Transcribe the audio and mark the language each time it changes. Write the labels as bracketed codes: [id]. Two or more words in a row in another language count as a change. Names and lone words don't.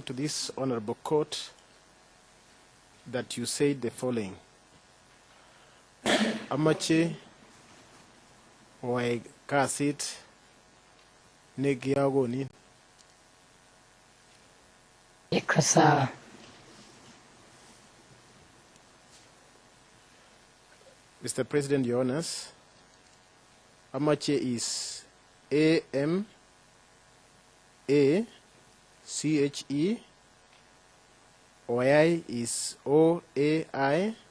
[en] to this honorable court that you said the following. [kln] Amache owai kasit nekiakonin. [sw] Iko sawa. [en] Mr. President, Your Honors, Amache is A-M-A-C-H-E, Oyai is O-A-I,